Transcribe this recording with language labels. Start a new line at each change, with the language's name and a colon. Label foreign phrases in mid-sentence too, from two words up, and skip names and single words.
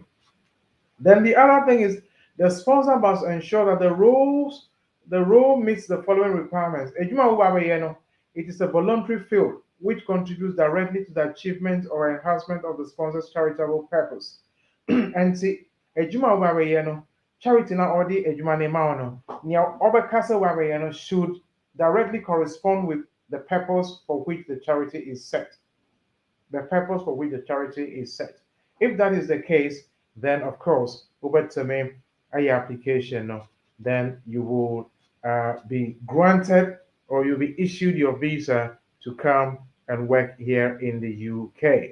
English: Then the other thing is the sponsor must ensure that the role meets the following requirements. It is a voluntary field which contributes directly to the achievement or enhancement of the sponsor's charitable purpose. And see, charity
Akan: na odi ejuma ne ma no, nia obekasa wabeye no
English: should directly correspond with the purpose for which the charity is set. The purpose for which the charity is set. If that is the case, then of course, over to me, a application, then you will be granted or you'll be issued your visa to come and work here in the UK.